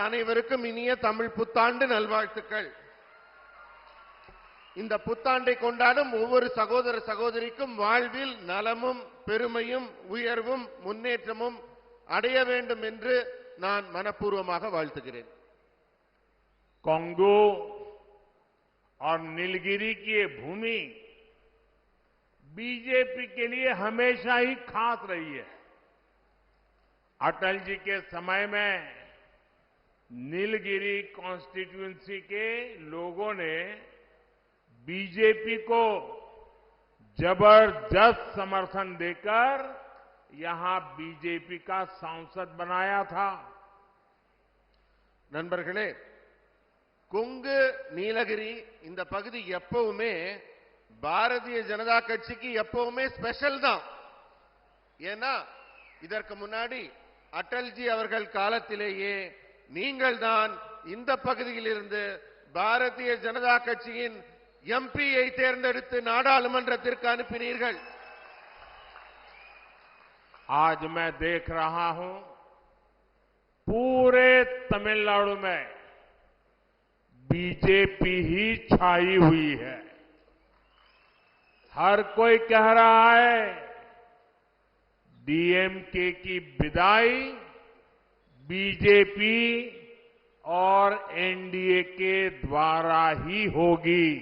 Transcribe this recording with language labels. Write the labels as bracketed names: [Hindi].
[Tamil] அனைவருக்கும் இனிய தமிழ் புத்தாண்டு நல்வாழ்த்துக்கள். இந்த புத்தாண்டை கொண்டாடும் ஒவ்வொரு சகோதர சகோதரிக்கும் வாழ்வில் நலமும் பெருமையும் உயர்வும் முன்னேற்றமும் அடைய வேண்டும் என்று நான் மனப்பூர்வமாக வாழ்த்துகிறேன். [Hindi] कांगो और नीलगिरी की ये भूमि बीजेपी के लिए हमेशा ही खास रही है. अटल जी के समय में नीलगिरी कॉन्स्टिट्यूएंसी के लोगों ने बीजेपी को जबरदस्त समर्थन देकर यहां बीजेपी का सांसद बनाया था. [Tamil] நண்பர்களே, கொங்கு நீலகிரி இந்த பகுதி எப்பவுமே பாரதிய ஜனதா கட்சிக்கு எப்பவுமே ஸ்பெஷல் தான். ஏன்னா இதற்கு முன்னாடி அடல்ஜி அவர்கள் காலத்திலேயே நீங்கள் தான் இந்த பகுதியில் இருந்து பாரதிய ஜனதா கட்சியின் எம்பியை தேர்ந்தெடுத்து நாடாளுமன்றத்திற்கு அனுப்பினீர்கள். [Hindi] आज मैं देख रहा हूं पूरे तमिलनाडु में बीजेपी ही छाई हुई है. हर कोई कह रहा है डीएमके की विदाई बीजेपी और एनडीए के द्वारा ही होगी.